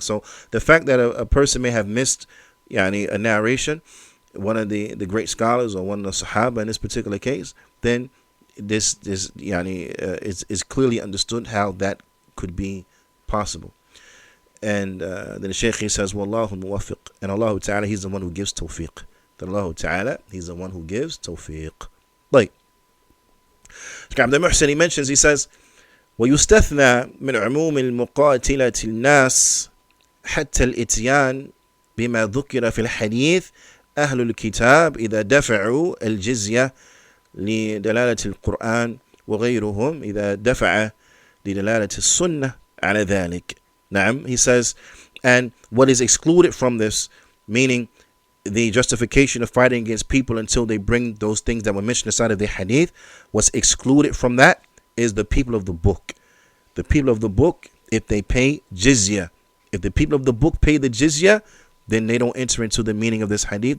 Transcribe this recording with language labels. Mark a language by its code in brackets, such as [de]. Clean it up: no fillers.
[en] So the fact that a person may have missed a narration, one of the great scholars or one of the Sahaba in this particular case, then this is clearly understood how that could be possible. And then the Shaykh, he says, [ar] Wallahu muwaffiq. [en] And Allah Ta'ala, He's the one who gives tawfiq. That Allah Ta'ala, He's the one who gives tawfiq. Like, Abdul Muhsin, he mentions, he says, [ar] ويستثنى من عموم المقاتلة الناس حتى الإتيان بما ذكر في الحديث أهل الكتاب إذا دفعوا الجزية لدلالة القرآن وغيرهم إذا دفع لدلالة السنة على ذلك. [en] نعم, he says, and what is excluded from this, meaning the justification of fighting against people until they bring those things that were mentioned inside of the hadith, what's excluded from that is the people of the book. The people of the book, if they pay jizya, if the people of the book pay the jizya, then they don't enter into the meaning of this hadith.